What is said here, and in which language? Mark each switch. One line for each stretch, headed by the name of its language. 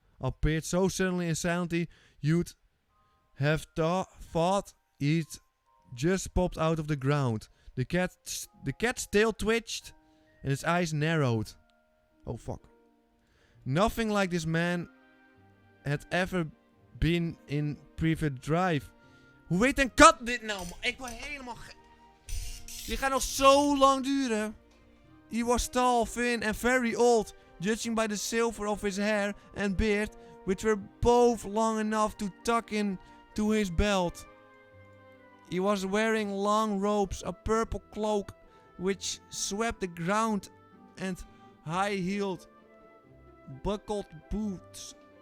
English: Appeared so suddenly and silently you'd have thought he'd just popped out of the ground. The cat's tail twitched and its eyes narrowed. Oh fuck. Nothing like this man had ever been in Privet Drive.
Dutch: Hoe weet een kat dit nou, man? Ik word helemaal Dit gaat nog zo lang duren.
English: He was tall, thin and very old, judging by the silver of his hair and beard, which were both long enough to tuck into his belt. He was wearing long robes, a purple cloak which swept the ground, and high-heeled, buckled boots.